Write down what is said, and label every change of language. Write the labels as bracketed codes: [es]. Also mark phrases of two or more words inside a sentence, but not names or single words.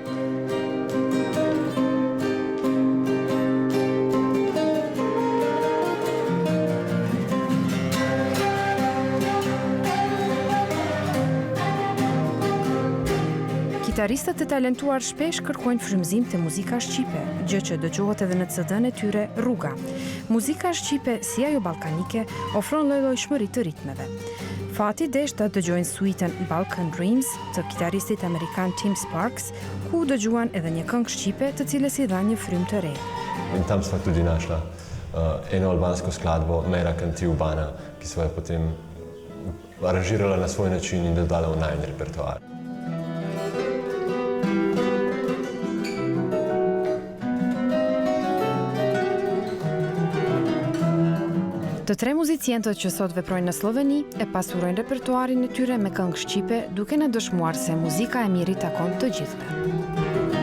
[sq] Kitaristët e talentuar shpesh kërkojnë frymëzim të muzika shqipe, gjë që dëgjohet edhe në CD-n e tyre Rruga. Muzika shqipe, si ajo ballkanike, ofron lloj-llojshmëri të ritmeve. Fati desh ta dëgjojnë suiten Balkan Dreams të kitaristit amerikan Tim Sparks, ku dëgjuan edhe një këngë shqipe të cilës i dha një frymë të re. [sl] In tam sva tudi našla eno albansko skladbo Mera Kanti Ubana, ki sva je potem aranžirala na svoj način in dodala v najin repertoar. [sq] Të tre muzicientët që sot veprojnë në Sloveni e pasurojnë repertuarin e tyre me këngë shqipe, duke na dëshmuar se muzika e mirë i takon të gjithëve.